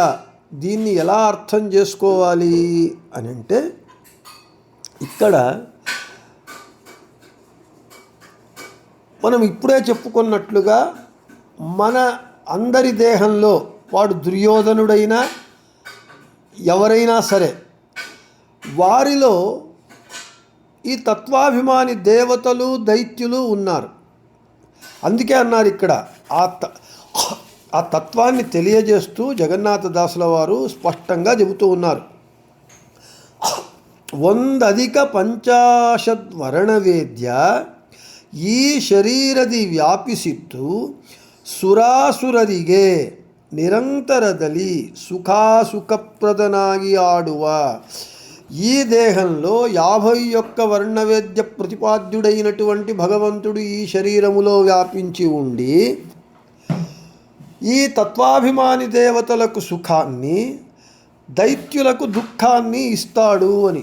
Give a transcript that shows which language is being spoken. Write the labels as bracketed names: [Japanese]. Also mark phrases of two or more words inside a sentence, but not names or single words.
[Telugu] దీన్ని ఎలా అర్థం చేసుకోవాలి అని అంటే, ఇక్కడ మనం ఇప్పుడే చెప్పుకున్నట్లుగా మన అందరి దేహంలో వాడు దుర్యోధనుడైనా ఎవరైనా సరే, వారిలో ఈ తత్వాభిమాని దేవతలు, దైత్యులు ఉన్నారు. అందుకే అన్నారు ఇక్కడ ఆ తత్వాన్ని తెలియజేస్తూ జగన్నాథదాసుల వారు స్పష్టంగా చెబుతూ ఉన్నారు. 100 [Kannada] ಪಂಚಾಶದ್ವರ್ಣವೇದ್ಯ ಈ ಶರೀರದಿ ವ್ಯಾಪಿಸಿದ್ದು ಸುರಾಸುರರಿಗೆ ನಿರಂತರದಲ್ಲಿ ಸುಖಾಸುಖಪ್ರದನಾಗಿ ಆಡುವ [Telugu] ఈ దేహంలో 51 వర్ణవేద్య ప్రతిపాద్యుడైనటువంటి భగవంతుడు ఈ శరీరములో వ్యాపించి ఉండి ఈ తత్వాభిమాని దేవతలకు సుఖాన్ని, దైత్యులకు దుఃఖాన్ని ఇస్తాడు అని.